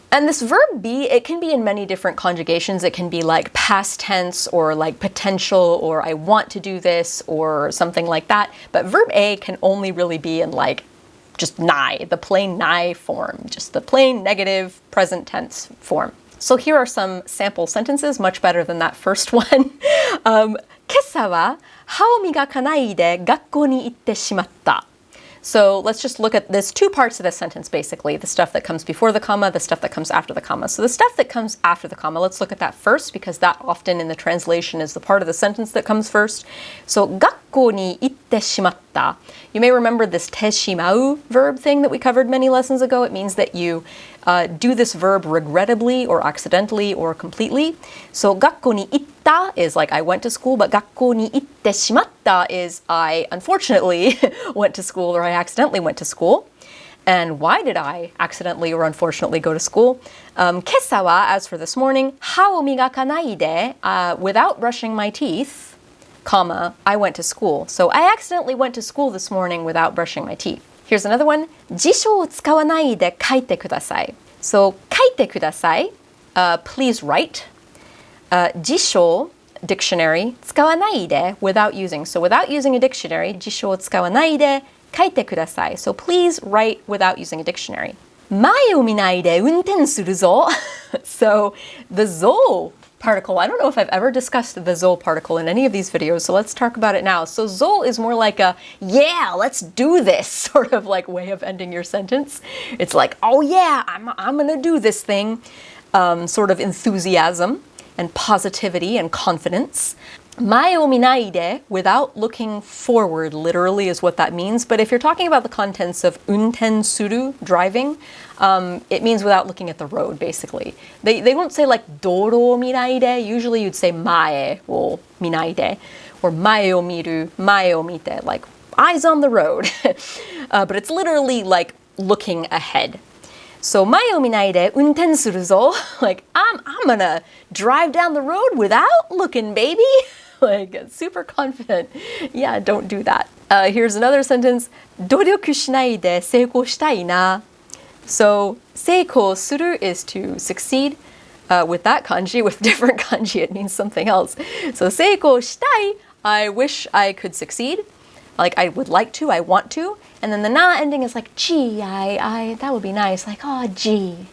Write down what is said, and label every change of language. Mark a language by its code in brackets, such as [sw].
[en] And this verb be, it can be in many different conjugations. It can be like past tense or like potential or I want to do this or something like that. But verb A can only really be in like just nai, the plain nai form, just the plain negative present tense form. So here are some sample sentences, much better than that first one. [ja] 今朝は歯を磨かないで学校に行ってしまった. [en] So let's just look at this two parts of this sentence basically, the stuff that comes before the comma, the stuff that comes after the comma. So the stuff that comes after the comma, let's look at that first because that often in the translation is the part of the sentence that comes first. [ja] So 学校に行ってしまった. [en] You may remember this [ja] てしまう [en] verb thing that we covered many lessons ago. It means that you do this verb regrettably or accidentally or completely. So [ja] 学校に行った [en] is like I went to school, but [ja] 学校に行ってしまった [en] is I unfortunately went to school or I accidentally went to school. And why did I accidentally or unfortunately go to school? [ja] 今朝は, [en] as for this morning, [ja] 歯を磨かないで [en] without brushing my teeth, comma, I went to school. So I accidentally went to school this morning without brushing my teeth. Here's another one. [ja] 辞書を使わないで書いてください.So 書いてください, [en] please write. [ja] 辞書, [en] dictionary, [ja] 使わないで [en] without using. So without using a dictionary, [ja] 辞書を使わないで書いてください. [en] So please write without using a dictionary. [ja] 前を見ないで運転するぞ. [en] So the ぞ particle, I don't know if I've ever discussed the ぞ particle in any of these videos, so let's talk about it now. So ぞ is more like a, yeah, let's do this sort of like way of ending your sentence. It's like, oh yeah, I'm gonna do this thing. Sort of enthusiasm and positivity and confidence. [ja] 前を見ないで [en] without looking forward literally is what that means. But if you're talking about the contents of [ja] 運転する, [en] driving, it means without looking at the road basically. They won't say like [ja] 道路を見ないで. [en] Usually you'd say [ja] 前を見ないで [en] or [ja] 前を見る, 前を見て, [en] like eyes on the road. But it's literally like looking ahead. [ja] So 前を見ないで運転するぞ. [en] Like I'm gonna drive down the road without looking, baby. Like super confident. Yeah, don't do that. Here's another sentence. [ja] 努力しないで成功したいな. [en] So [ja] 成功する [en] is to succeed. With that kanji, with different kanji, it means something else. So [ja] 成功したい, [en] I wish I could succeed. Like I would like to, I want to. And then the na ending is like, gee, that would be nice. Like, oh, gee.